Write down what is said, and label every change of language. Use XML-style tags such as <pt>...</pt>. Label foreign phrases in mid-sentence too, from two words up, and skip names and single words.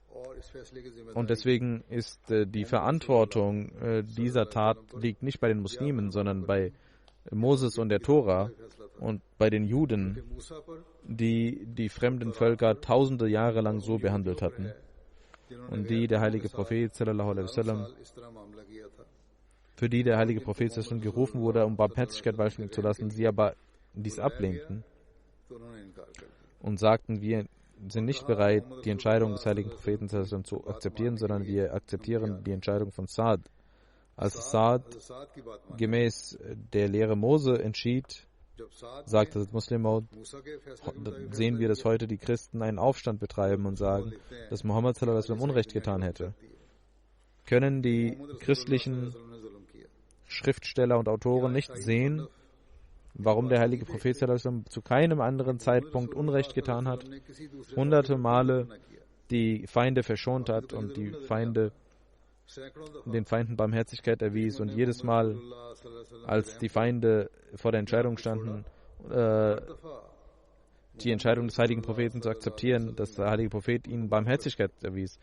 <de>Und deswegen ist die Verantwortung dieser Tat liegt nicht bei den Muslimen, sondern bei Moses und der Tora und bei den Juden, die die fremden Völker tausende Jahre lang so behandelt hatten und die der heilige Prophet</de> <ar>صلى الله عليه وسلم,</ar> <de>für die der heilige Prophet</de> <ar>صلى الله عليه وسلم</ar> <de>gerufen wurde, um Barmherzigkeit walten zu lassen, sie aber dies ablehnten und sagten, wir sind nicht bereit, die Entscheidung des heiligen Propheten</de> <ar>صلى الله عليه وسلم</ar> <de>zu akzeptieren, sondern wir akzeptieren die Entscheidung von Saad. Als Saad gemäß der Lehre Mose entschied, sagte das Muslim Maud, sehen wir, dass heute die Christen einen Aufstand betreiben und sagen, dass Muhammad</de> <ar>صلى الله عليه وسلم</ar> <de>Unrecht getan hätte. Können die christlichen Schriftsteller und Autoren nicht sehen, warum der heilige Prophet</de> <ar>صلى الله عليه وسلم</ar> <de>zu keinem anderen Zeitpunkt Unrecht getan hat, hunderte Male die Feinde verschont hat und den Feinden Barmherzigkeit erwies und jedes Mal, als die Feinde vor der Entscheidung standen, die Entscheidung des heiligen Propheten zu akzeptieren, dass der heilige Prophet ihnen Barmherzigkeit erwies.</de>